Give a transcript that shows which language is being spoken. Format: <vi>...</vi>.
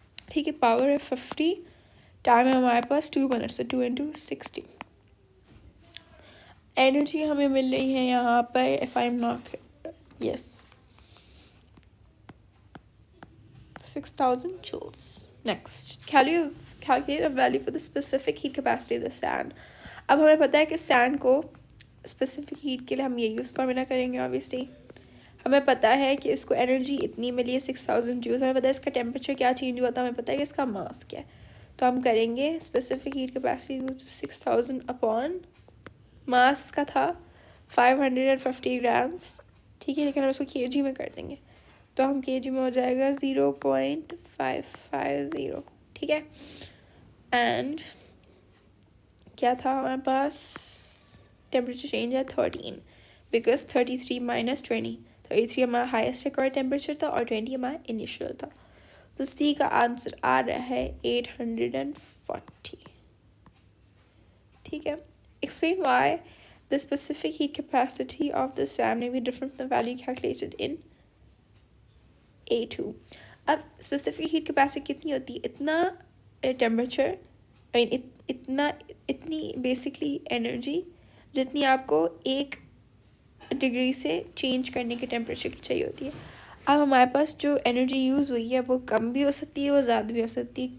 <hi>ठीक है, पावर है 50, टाइम है हमारे पास 2 मिनट्स, तो 2 into 60. एनर्जी हमें मिल रही है यहाँ पर,</hi> <en>if I am not, yes,</en> <hi>6000 joules.</hi> <en>Next, calculate a value for the specific heat capacity of the sand.</en> <hi>अब हमें पता है कि सैंड को स्पेसिफिक हीट के लिए हम ये यूज़ फॉर्मूला करेंगे. ऑब्वियसली हमें पता है कि इसको एनर्जी इतनी मिली है 6000 joules. हमें पता है इसका टेम्परेचर क्या चेंज हुआ था, हमें पता है कि इसका मास क्या है. तो हम करेंगे specific heat capacity 6000 upon mass का था 550 ग्राम्स. ठीक है, लेकिन हम इसको kg में कर देंगे, तो हम kg में हो जाएगा 0.550. ठीक है, एंड क्या था हमारे पास, टेम्परेचर चेंज है 13, बिकॉज 33 माइनस 20, 33 हमारा हाईएस्ट रिकॉर्ड टेम्परेचर था और 20 हमारा इनिशियल था. तो सी का आंसर आ रहा है 840. ठीक है.</hi> <en>Explain why the specific heat capacity of the sand may be different from the value calculated in A2.</en> <hi>अब specific heat capacity कितनी होती है, इतना टेम्परेचर, इतनी बेसिकली एनर्जी जितनी आपको 1 डिग्री से चेंज करने के टेम्परेचर की चाहिए होती है. अब हमारे पास जो एनर्जी यूज़ हुई है वो कम भी हो सकती है, वो ज़्यादा भी हो सकती है.</hi>